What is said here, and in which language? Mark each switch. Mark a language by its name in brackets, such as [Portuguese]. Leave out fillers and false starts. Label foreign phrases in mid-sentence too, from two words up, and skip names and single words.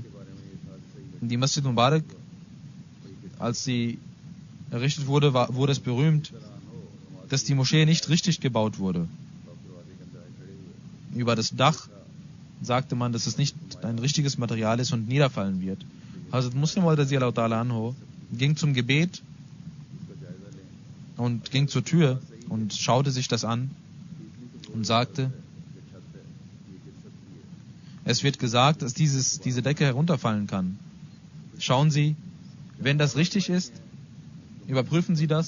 [German] Die Masjid Mubarak, als sie errichtet wurde, wurde es berühmt, dass die Moschee nicht richtig gebaut wurde. Über das Dach sagte man, dass es nicht ein richtiges Material ist und niederfallen wird. Hazrat Muslim [Arabic] رضي الله تعالى عنه [German] ging zum Gebet und ging zur Tür und schaute sich das an und sagte, es wird gesagt, dass diese Decke herunterfallen kann. Schauen Sie, wenn das richtig ist, überprüfen Sie das.